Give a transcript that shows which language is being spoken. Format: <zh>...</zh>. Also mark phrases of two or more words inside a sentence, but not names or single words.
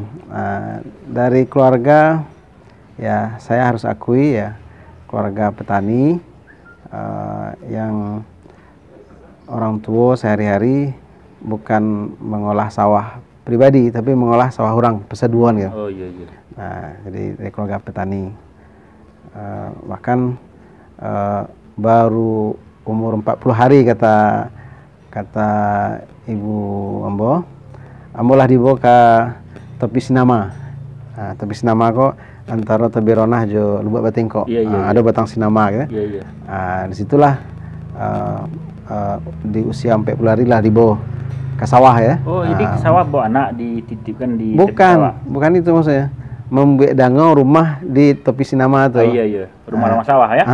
<id>Dari keluarga ya saya harus akui ya, keluarga petani yang orang tua sehari-hari bukan mengolah sawah pribadi tapi mengolah sawah orang pesaduan gitu. Oh iya iya. Nah, jadi dari keluarga petani. Bahkan baru umur 40 hari kata Ibu Ambo lah dibawa ke Topi Sinama.</id> <min>Nah, Topi Sinama kok antara Tobi Ronah jo Lubuk Batingko.</min> <id>Ada batang sinama gitu. Disitulah di usia 40 hari lah dibawa ke sawah ya. Oh, jadi ke sawah bawa anak dititipkan di bukan itu maksudnya. Membuat dangau rumah di Topi Sinama tuh. Iya. Rumah sawah ya.</id>